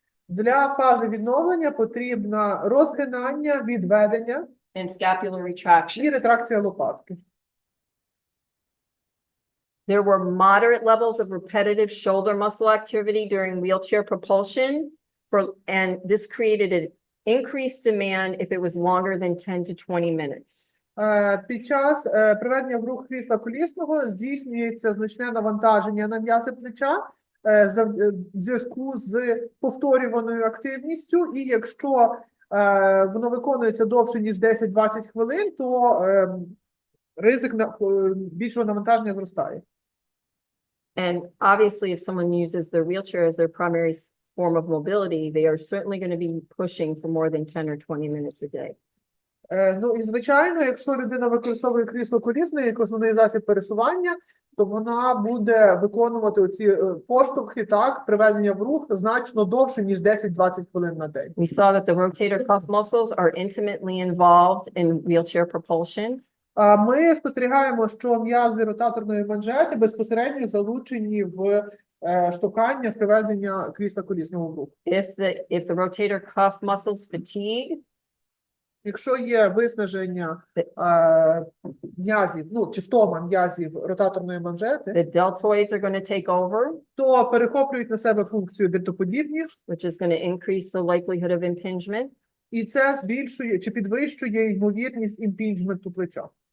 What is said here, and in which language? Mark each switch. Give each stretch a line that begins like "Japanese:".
Ukrainian: Для фази відновлення потрібно розгинання, відведення
English: And scapular retraction.
Ukrainian: і ретракція лопатки.
English: There were moderate levels of repetitive shoulder muscle activity during wheelchair propulsion, and this created an increased demand if it was longer than 10 to 20 minutes.
Ukrainian: Під час приведення в рух крісла колісного здійснюється значне навантаження на м'язи плеча в зв'язку з повторюваною активністю, і якщо воно виконується довше, ніж 10-20 хвилин, то ризик більшого навантаження зростає.
English: And obviously, if someone uses their wheelchair as their primary form of mobility, they are certainly going to be pushing for more than 10 or 20 minutes a day.
Ukrainian: Ну і звичайно, якщо людина використовує крісло колісне як основний засіб пересування, то вона буде виконувати оці поштовхи, так, приведення в рух значно довше, ніж 10-20 хвилин на день.
English: We saw that the rotator cuff muscles are intimately involved in wheelchair propulsion.
Ukrainian: Ми спостерігаємо, що м'язи ротаторної манжети безпосередньо залучені в штовхання, в приведення крісла колісного в рух.
English: If the rotator cuff muscles fatigue,
Ukrainian: якщо є виснаження м'язів, ну, чи втома м'язів ротаторної манжети,
English: the deltoids are going to take over,
Ukrainian: то перехоплюють на себе функцію дельтоподібні,
English: which is going to increase the likelihood of impingement.
Ukrainian: і це збільшує чи підвищує ймовірність імпінджменту плеча.